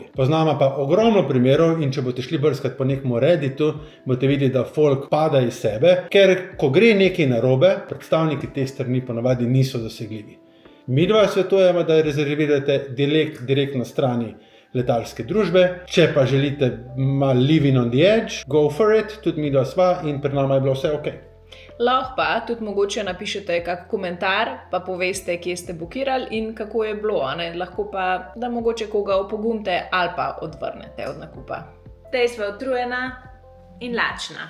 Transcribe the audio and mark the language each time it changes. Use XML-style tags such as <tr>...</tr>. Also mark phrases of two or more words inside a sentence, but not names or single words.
<sl>Poznamo pa ogromno primerov in če boste šli brskati po nekem Redditu, boste videli, da folk pada iz sebe, ker ko gre nekaj narobe, predstavniki te strani ponavadi niso dosegljivi. Midva svetujemo, da rezervirate direkt na strani letalske družbe. Če pa želite malo</sl> <en>living on the edge, go for it,</en> <sl>tudi midva sva in pri nama je bilo vse ok. Lahko pa tudi mogoče napišete kak komentar, pa poveste, kje ste bukirali in kako je bilo. Lahko pa, da mogoče koga opogumite ali pa odvrnete od nakupa. Tej sva utrujena in lačna.</sl>